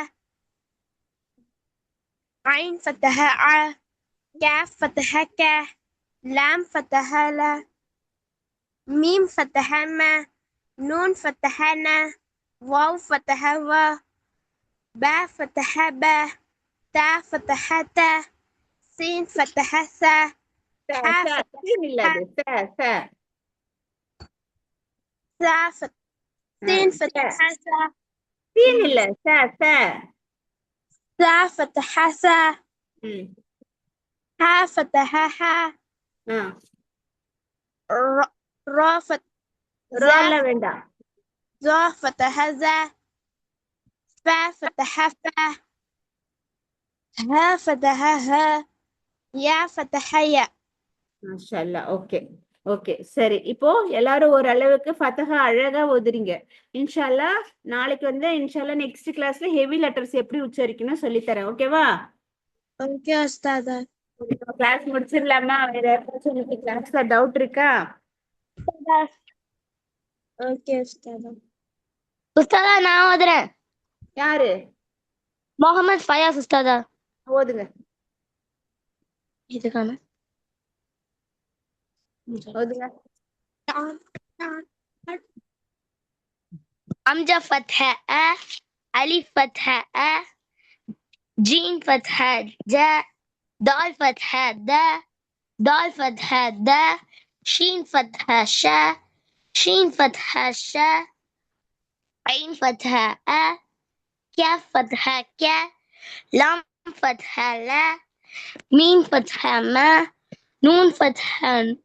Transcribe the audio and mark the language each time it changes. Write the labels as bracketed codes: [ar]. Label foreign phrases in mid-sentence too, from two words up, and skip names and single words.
[ar] عين فتحة ع كاف فتحة ك لام فتحة ل ميم فتحة م نون فتحة ن واو فتحة و با فتحة ب تا فتحة ت سين فتحة س حا [ta] சீன் இல்ல அது [ar] سا سين فتحة س [ta] சீன் இல்ல [ar] سا فتحة س ம் ها فتحة ح ஆ را فتحة [ta] ரோல வேண்டாம் [ar] زا فتحة ز فا فتحة فا ها فتحة ه يا فتحة يا ما شاء الله [en] okay okay [ta] சரி இப்போ எல்லாரும் ஒரு அளவுக்கு ஃபத்தஹா அழகா ஓதுறீங்க [ar] إن شاء الله [ta] நாளைக்கு வந்து [ar] إن شاء الله [en] next class heavy letters [ta] எப்படி உச்சரிக்கணும் சொல்லி தரேன் ஓகேவா [ar] اوكي أستاذة [ta] கிளாஸ் முடிச்சிடலாமா வேற யாராச்சும் உங்களுக்கு கிளாஸ்ல டவுட் இருக்கா [ar] اوكي أستاذة [ta] استاذة நான் ஓதுறேன் யாரு முகமது ஃபயாஸ் استاذة ஓதுங்க இதுக்கான ஓதுங்க [ar] حمزة فتحة أ ألف فتحة أ جيم فتحة ج دال فتحة د دال فتحة د شين فتحة ش شين فتحة ش عين فتحة أ كاف فتحة ك لام فتحة لا ميم فتحة ما نون فتحة